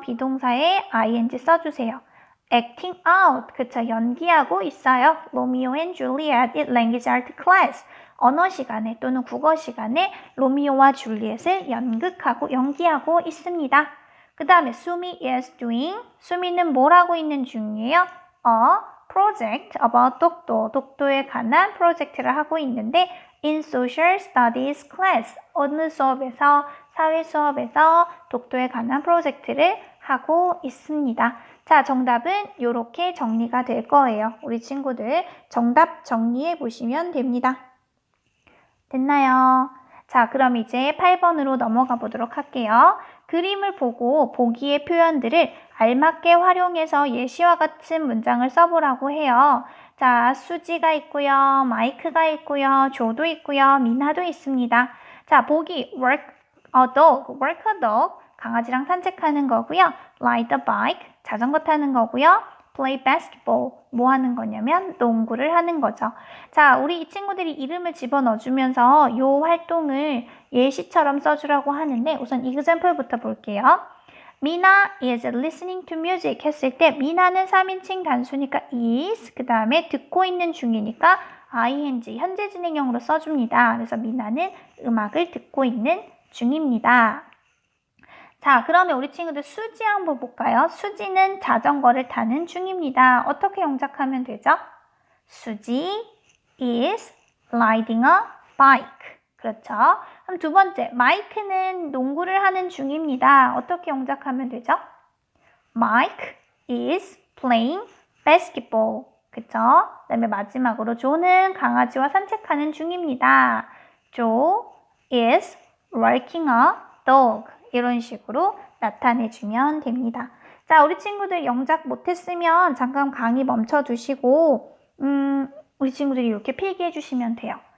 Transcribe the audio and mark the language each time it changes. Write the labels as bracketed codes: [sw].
[ko] 비동사에 ing 써주세요. [en] acting out. [ko] 그쵸? 연기하고 있어요. [en] 로미오 앤 줄리엣 in language art class. [ko] 언어 시간에 또는 국어 시간에 로미오와 줄리엣을 연기하고 있습니다. 그 다음에 수미 [en] is doing. [ko] 수미는 뭘 하고 있는 중이에요? project about 독도에 관한 프로젝트를 하고 있는데 [en] in social studies class. [ko] 어느 수업에서? 사회 수업에서 독도에 관한 프로젝트를 하고 있습니다. 자, 정답은 이렇게 정리가 될 거예요. 우리 친구들 정답 정리해 보시면 됩니다. 됐나요? 자, 그럼 이제 8번으로 넘어가 보도록 할게요. 그림을 보고 보기의 표현들을 알맞게 활용해서 예시와 같은 문장을 써보라고 해요. 자, 수지가 있고요. 마이크가 있고요. 조도 있고요. 미나도 있습니다. 자, 보기 [en] work a dog. [ko] 강아지랑 산책하는 거고요. [en] ride a bike. [ko] 자전거 타는 거고요. [en] play basketball. [ko] 뭐 하는 거냐면 농구를 하는 거죠. 자, 우리 이 친구들이 이름을 집어넣어주면서 이 활동을 예시처럼 써주라고 하는데 우선 example부터 볼게요. 미나 [en] is listening to music [ko] 했을 때 미나는 3인칭 단수니까 is 그 다음에 듣고 있는 중이니까 ing 현재 진행형으로 써줍니다. 그래서 미나는 음악을 듣고 있는 중입니다. 자, 그러면 우리 친구들 수지 한번 볼까요? 수지는 자전거를 타는 중입니다. 어떻게 영작하면 되죠? [en] 수지 is riding a bike. [ko] 그렇죠? 그럼 두 번째, 마이크는 농구를 하는 중입니다. 어떻게 영작하면 되죠? [en] Mike is playing basketball. [ko] 그쵸? 그 다음에 마지막으로 조는 강아지와 산책하는 중입니다. [en] Joe is walking a dog. [ko] 이런 식으로 나타내주면 됩니다. 자, 우리 친구들 영작 못했으면 잠깐 강의 멈춰두시고 우리 친구들이 이렇게 필기해 주시면 돼요.